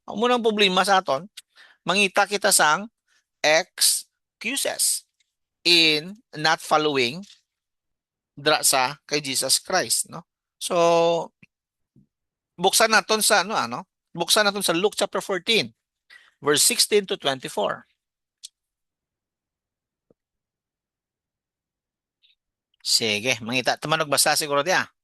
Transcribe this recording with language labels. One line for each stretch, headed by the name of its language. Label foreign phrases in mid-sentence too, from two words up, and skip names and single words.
Hiligaynon: Ang munang problema sa aton, mangita kita sang
English: excuses in not following
Hiligaynon: dra sa kay Jesus Christ, no? So, buksan naton sa ano. Buksan naton sa Luke
English: chapter 14, verse 16 to 24.
Hiligaynon: Sige, mangita manog basa siguro dia.